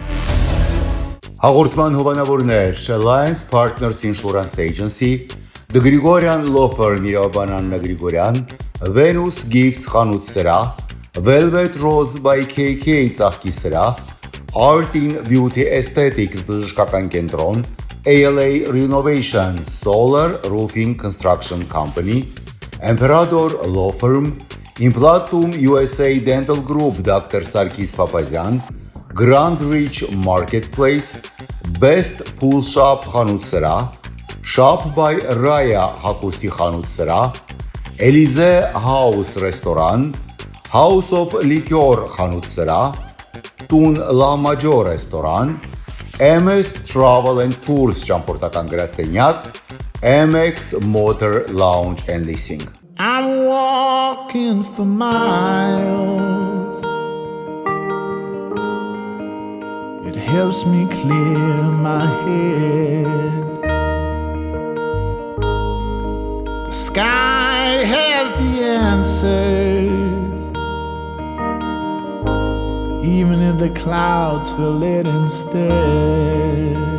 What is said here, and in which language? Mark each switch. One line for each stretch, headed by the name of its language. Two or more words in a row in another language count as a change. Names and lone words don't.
Armenian: Հաղորդման հովանավորներ Alliance Partners Insurance Agency, The Grigorian Law Firm Իրավաբան Աննա Գրիգորյան, Venus Gifts խանութ սրահ, Velvet Rose by KK ծաղկի սրահ, Art in Beauty Aesthetics բժշկական կենտրոն, ALA Renovation Solar Roofing Construction Company, Emperador Law Firm, Implantum USA Dental Group Dr. Sarkis Papazian, Grand Reach Marketplace, Best Pool Shop խանութ սրահ, Shop by Raya հագուստի խանութ սրահ, Elize House ռեստորան, House of Liquor խանութ սրահ, Tun La Major ռեստորան, MS Travel and Tours ճամփորդական գրասենյակ, MX Motor Lounge and Leasing.
English: I'm walking for miles. It helps me clear my head. The sky has the answers, even if the clouds fill it instead.